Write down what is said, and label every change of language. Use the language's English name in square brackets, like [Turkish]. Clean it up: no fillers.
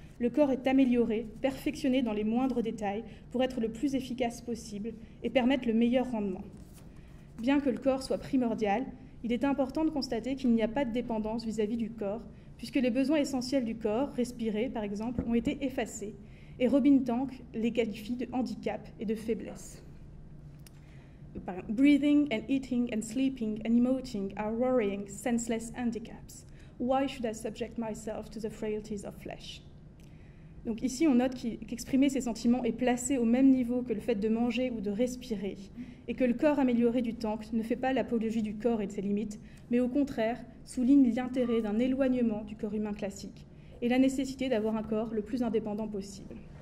[French] Le corps est amélioré, perfectionné dans les moindres détails pour être le plus efficace possible et permettre le meilleur rendement. Bien que le corps soit primordial, il est important de constater qu'il n'y a pas de dépendance vis-à-vis du corps, puisque les besoins essentiels du corps, respirer par exemple, ont été effacés, et Robin Tank les qualifie de handicap et de faiblesse. [English] Breathing and eating and sleeping and emoting are worrying, senseless handicaps. Why should I subject myself to the frailties of flesh? [French] Donc ici, on note qu'exprimer ces sentiments est placé au même niveau que le fait de manger ou de respirer, et que le corps amélioré du tank ne fait pas l'apologie du corps et de ses limites, mais au contraire souligne l'intérêt d'un éloignement du corps humain classique et la nécessité d'avoir un corps le plus indépendant possible.